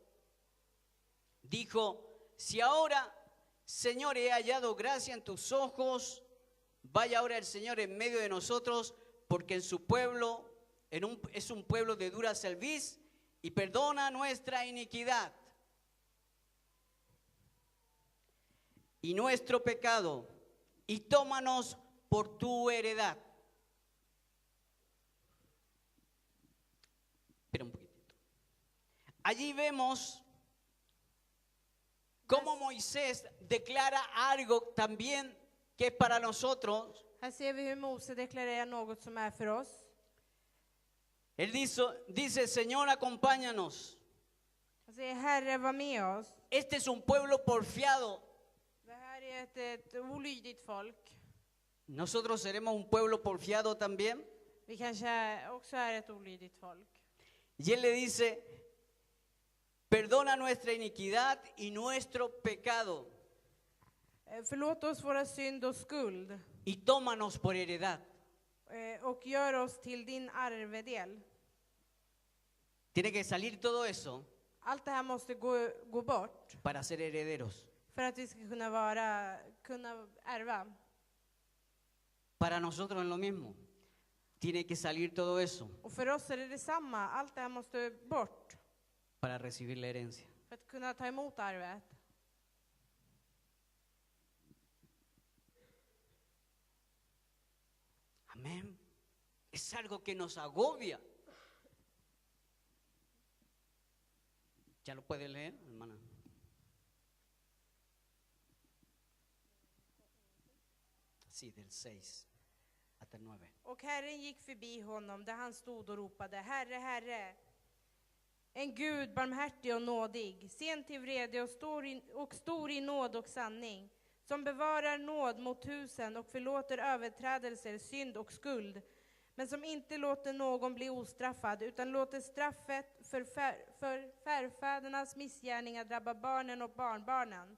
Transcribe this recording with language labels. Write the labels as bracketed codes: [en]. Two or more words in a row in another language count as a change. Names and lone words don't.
[es] Dijo: si ahora, Señor, he hallado gracia en tus ojos, vaya ahora el Señor en medio de nosotros, porque en su pueblo es un pueblo de dura cerviz, y perdona nuestra iniquidad y nuestro pecado, y tómanos por tu heredad. Espera un poquitito. Allí vemos cómo Moisés declara algo también que es para nosotros. [sv] Här ser vi hur Mose deklarerar något som är för oss. [es] Él dice: Señor, acompáñanos. [sv] Han säger: Herre, var med oss. [es] Este es un pueblo porfiado. [sv] Det här är ett olydigt folk. [es] Nosotros seremos un pueblo porfiado también. [sv] Vi kanske också är ett olydigt folk. [es] Y él le dice: perdona nuestra iniquidad y nuestro pecado, [sv] Förlåt oss våra synd och skuld [es] y tómanos por heredad. [sv] och gör oss till din arvedel. [es] Tiene que salir todo eso [sv] Allt det här måste gå bort [es] para ser herederos. [sv] för att vi ska kunna ärva. [es] Para nosotros es lo mismo. Tiene que salir todo eso [sv] Och för oss är det detsamma. Allt det här måste bort [es] para recibir la herencia. [sv] för att kunna ta emot arvet. [es] Amén. Es algo que nos agobia. ¿Ya lo puede leer, hermana? Sí, del 6 hasta el 9. [sv] Och Herren gick förbi honom där han stod och ropade: Herre, Herre, en Gud barmhärtig och nådig, sen till vrede och stor i nåd och sanning, som bevarar nåd mot tusen och förlåter överträdelser, synd och skuld, men som inte låter någon bli ostraffad, utan låter straffet för förfädernas missgärningar drabba barnen och barnbarnen.